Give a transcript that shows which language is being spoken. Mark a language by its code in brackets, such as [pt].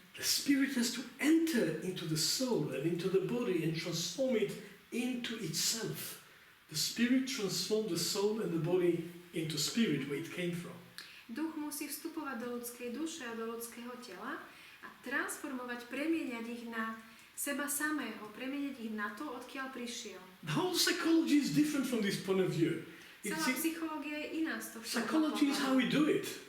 [en] The spirit has to enter into the soul and into the body and transform it into itself. The spirit transformed the soul and the body into spirit, where it came from. [sk] Duch musí vstupovať do ľudskej duše a do ľudského tela a transformovať, premieňať ich na seba samého, premieňať ich na to, odkiaľ prišiel. [en] The whole psychology is different from this point of view. [sk] Celá psychológia je iná z tohto. [en] Psychology is how we do it.